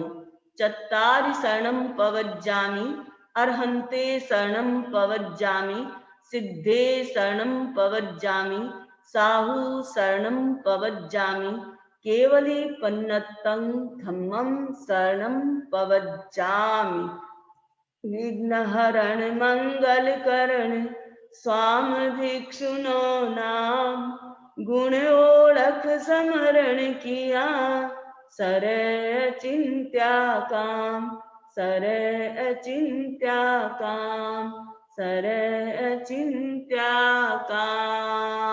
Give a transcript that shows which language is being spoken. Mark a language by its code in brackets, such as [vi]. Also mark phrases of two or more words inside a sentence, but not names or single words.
[pi] चत्तारि शरणं पवज्जामि अरहन्ते शरणं पवज्जामि सिद्धे शरणं पवज्जामि साहू शरणं पवज्जामि केवली पन्नत्तं धम्मं शरणं पवज्जामि। [raj] विघ्नहरण मंगलकरण स्वाम भिक्षुनो नाम गुण ओळख समरण किया सरय चिंत्या काम सरय चिंत्या काम सरय चिंत्या काम।